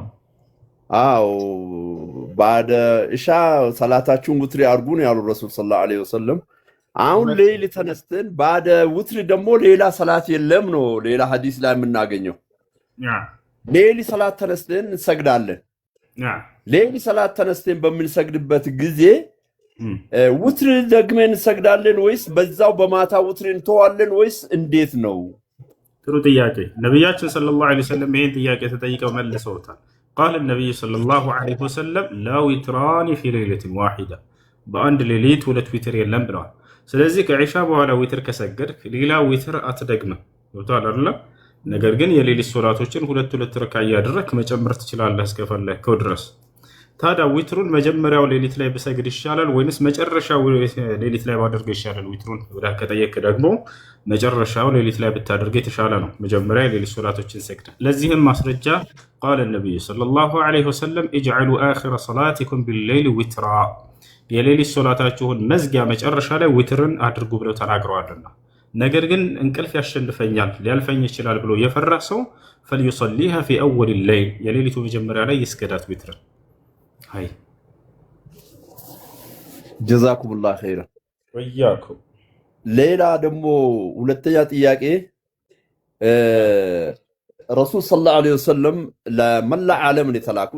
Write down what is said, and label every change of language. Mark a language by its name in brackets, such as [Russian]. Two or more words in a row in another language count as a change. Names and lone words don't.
[Amharic] አዎ ባደ እሻ ሰላታችሁን ውትር ያርጉ ነው ያሉ ረሱል [Arabic] صلى الله عليه وسلم። [Amharic] አሁን ሌሊት ተነስተን ባደ ውትር ደግሞ ሌላ ሰላት የለም ነው ሌላ ሐዲስ ላይ የምናገኘው። ሌሊት ሰላት ተነስተን እንሰግዳለን። ሌሊት ሰላት ተነስተን በምንሰግድበት ጊዜ ውትር ደግመን እንሰግዳለን ወይስ በዛው በማታ ውትር እንተዋለን ወይስ እንዴት ነው? ጥሩ ጥያቄ። ነብያችን [Arabic] صلى الله عليه وسلم [Amharic] ይሄን ጥያቄ ተጠይቀው መልሰውታል። [Arabic] قال النبي صلى الله عليه وسلم لا وتران في ليلة واحدة [Amharic] በአንድ ሌሊት ሁለት ዊትር የለም ብለዋል። ስለዚህ ከዒሻ በኋላ ዊትር ከሰገድክ ሌላ ዊትር አትደግምም። ወጣ አይደለም። ነገር ግን የሌሊት ሶላቶችን ሁለት ረካ እያደረክ መጨመር ትችላለህ እስከፈለግከው ድረስ። ታዲያ ዊትሩን መጀመሪያው ሌሊት ላይ ብሰግድ ይሻላል ወይንስ መጨረሻው ሌሊት ላይ ባደርገው ይሻላል? ዊትሩን ብለህ ከጠየቅ ደግሞ መጨረሻው ሌሊት ላይ ብታደርገው የተሻለ ነው። መጀመሪያ የሌሊት ሶላቶችን ሰግድ። ለዚህም ማስረጃ ቃል ነብዩ [Arabic] صلى الله عليه وسلم اجعلوا آخر صلاتكم بالليل وترا [Amharic] የሌሊት ሶላታችሁን መዝጊያ መጨረሻ ላይ ዊትርን አድርጉ ብለው ተናግረዋልና። ነገር ግን እንቅልፍ ያሸንፈኛል ሊያልፈኝ ይችላል ብሎ የፈራ ሰው [Arabic] فليصليها في اول الليل [Amharic] የሌሊቱ መጀመሪያ ላይ ይስገዳት ዊትርን። አይ [Arabic] جزاكم الله خيرا وإياكم። [Amharic] ሌላ ደግሞ ሁለተኛ ጥያቄ ረሱል [Arabic] صلى الله عليه وسلم [Amharic] ለመላ ዓለም ነው የተላኩት።